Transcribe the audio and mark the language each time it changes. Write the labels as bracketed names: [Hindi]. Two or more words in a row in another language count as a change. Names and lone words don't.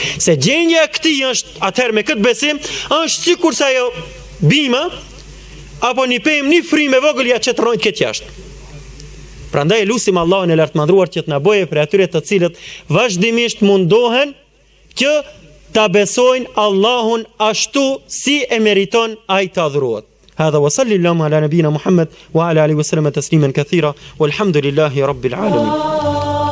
[Albanian] Se gjendja e këtij është atëherë me këtë besim, është sikur sa ajo bima apo një pemë, një frymë e vogël ja çetrojnë këtë jashtë. Prandaj lutim Allahun e lartëmadhruar që të na bëjë për atyre të cilët vazhdimisht mundohen që ta besojnë Allahun ashtu si e meriton ai të adhurohet. [Arabic] هذا وصلى اللهم على نبينا محمد وعلى آله وسلم تسليما كثيرا والحمد لله رب العالمين.